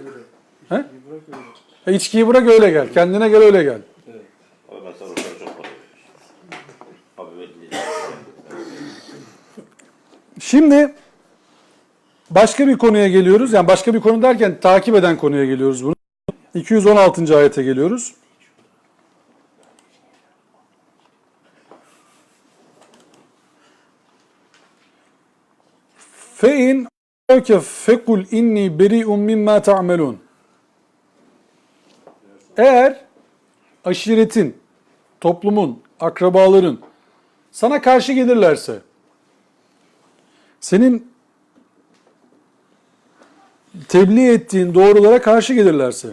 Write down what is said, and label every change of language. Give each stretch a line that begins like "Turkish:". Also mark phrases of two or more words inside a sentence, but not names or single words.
Turkish: He? İçkiyi bırak öyle gel. Kendine gel öyle gel. Abi ben sana çok para veriyorum. Abi belli. Şimdi başka bir konuya geliyoruz. Yani başka bir konu derken takip eden konuya geliyoruz bunu. 216. ayete geliyoruz.
Arabic: فَاِنْ فَكُلْ اِنِّي بَرِيءٌ مِمَّا تَعْمَلُونَ
Turkish: Eğer aşiretin, toplumun, akrabaların sana karşı gelirlerse, senin tebliğ ettiğin doğrulara karşı gelirlerse,